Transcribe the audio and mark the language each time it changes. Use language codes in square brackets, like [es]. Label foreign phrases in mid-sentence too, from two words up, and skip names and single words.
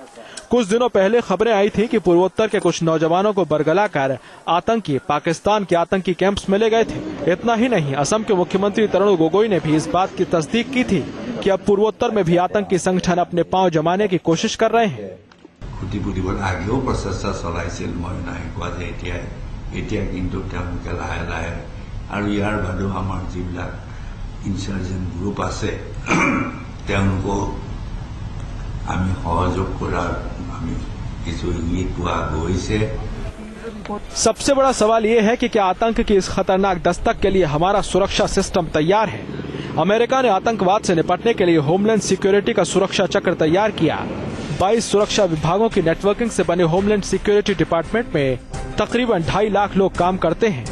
[hi] कुछ दिनों पहले खबरें आई थी कि पूर्वोत्तर के कुछ नौजवानों को बरगलाकर आतंकी पाकिस्तान के आतंकी कैंप्स में ले गए थे। इतना ही नहीं, असम के मुख्यमंत्री तरुण गोगोई ने भी इस बात की तस्दीक की थी कि अब पूर्वोत्तर में भी आतंकी संगठन अपने पांव जमाने की कोशिश कर रहे हैं। [as] আগেও প্ৰচেষ্টা চলাইছিল, মই নাই কোৱা যে এতিয়া কিন্তু তেওঁলোকে লাহে লাহে আৰু ইয়াৰ বাদেও আমাৰ যিবিলাক [en] insurgent group [as] আছে তেওঁলোকক আমি সহযোগ কৰাৰ আমি কিছু ইংগিত পোৱা গৈছে। [hi] सबसे बड़ा सवाल ये है कि क्या आतंक की इस खतरनाक दस्तक के लिए हमारा सुरक्षा सिस्टम तैयार है? अमेरिका ने आतंकवाद से निपटने के लिए होमलैंड सिक्योरिटी का सुरक्षा चक्र तैयार किया। 22 सुरक्षा विभागों की नेटवर्किंग से बने होमलैंड सिक्योरिटी डिपार्टमेंट में तकरीबन 2.5 लाख लोग काम करते हैं।